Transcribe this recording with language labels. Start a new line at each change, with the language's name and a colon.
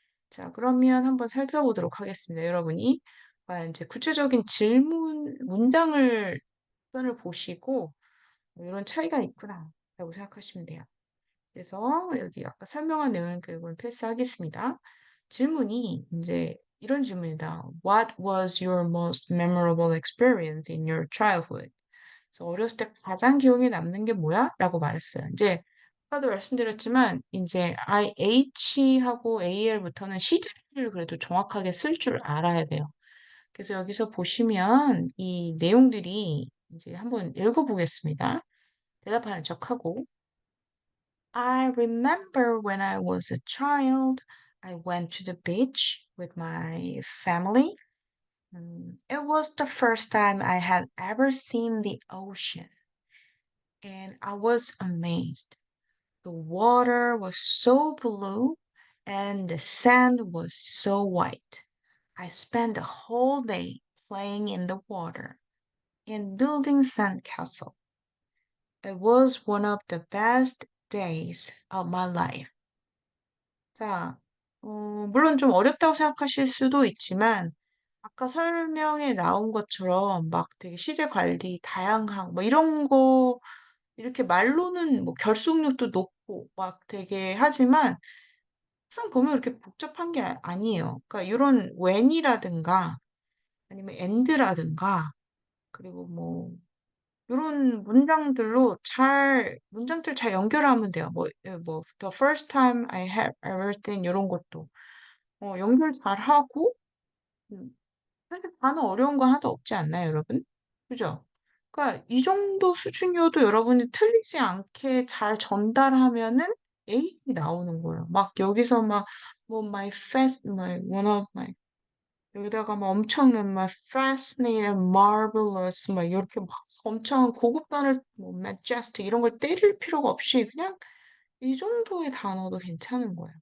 Korean: 자 그러면 한번 살펴보도록 하겠습니다. 여러분이 과연 제 구체적인 문장을 표현을 보시고 '이런 차이가 있구나.'라고 생각하시면 돼요. 그래서 여기 아까 설명한 내용 교육은 패스하겠습니다. 질문이 이제 이런 질문이다.
English: "What was your most memorable experience in your childhood?"
Korean: 그래서 "어렸을 때 가장 기억에 남는 게 뭐야?" 라고 말했어요. 이제 아까도 말씀드렸지만 이제 IH하고 AL부터는 시제를 그래도 정확하게 쓸 줄 알아야 돼요. 그래서 여기서 보시면 이 내용들이 이제 한번 읽어 보겠습니다. 대답하는 척하고
English: I remember when I was a child, I went to the beach with my family. It was the first time I had ever seen the ocean, and I was amazed. The water was so blue, and the sand was so white. I spent the whole day playing in the water and building sandcastle. It was one of the best days of my life.
Korean: 자, 물론 좀 어렵다고 생각하실 수도 있지만 아까 설명에 나온 것처럼 막 되게 시제 관리 다양한 뭐 이런 거 이렇게 말로는 뭐 결속력도 높고 막 되게 하지만 막상 보면 그렇게 복잡한 게 아니에요. 그러니까 요런 when이라든가 아니면 and라든가 그리고 뭐 요런 문장들로 문장들 잘 연결하면 돼요.
English: "The first time I have ever seen"
Korean: 요런 것도. 연결 잘하고 음 사실 단어 어려운 거 하나도 없지 않나요, 여러분? 그죠? 그러니까 이 정도 수준이어도 여러분이 틀리지 않게 잘 전달하면은 A이 나오는 거예요. 막 여기서 막 뭐 one of my 여기다가 막 엄청난 막 fascinating, marvelous 막 이렇게 막 엄청 고급 단어를 뭐 majestic 이런 걸 때릴 필요가 없이 그냥 이 정도의 단어도 괜찮은 거예요.